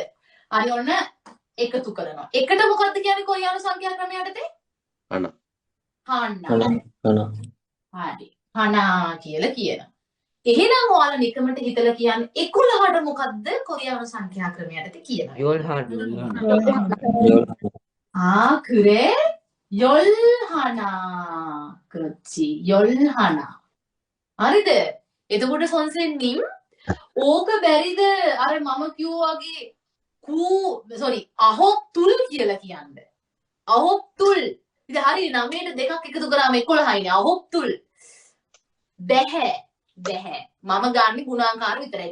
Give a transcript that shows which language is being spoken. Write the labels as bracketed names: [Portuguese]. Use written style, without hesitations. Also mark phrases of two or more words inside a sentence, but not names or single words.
[Sinhala] හරි ඔන්න එකතු කරනවා. එකට මොකද්ද කියන්නේ කොරියානු සංඛ්‍යා ක්‍රමය යටතේ? හනා. හනා. හරි. හනා කියලා කියනවා. එහෙනම් ඔයාලා නිකමට හිතලා කියන්නේ 11ට මොකද්ද කොරියානු සංඛ්‍යා ක්‍රමය යටතේ කියනවා. යෝල් [Korean] 그래? 열하나. 그렇지. 열하나. [Sinhala] හරිද? එතකොට 선생님 ඕක බැරිද අර මම කිව්වාගේ [Korean] 아홉 둘 [Sinhala] කියලා කියන්නේ. [Korean] 아홉 둘. [Sinhala] ඉතින් හරි 9ට දෙකක් එකතු කරාම 11යිනේ [Korean] 아홉 둘. [Sinhala] බැහැ. මම ගන්න ගුණාකාර විතරයි.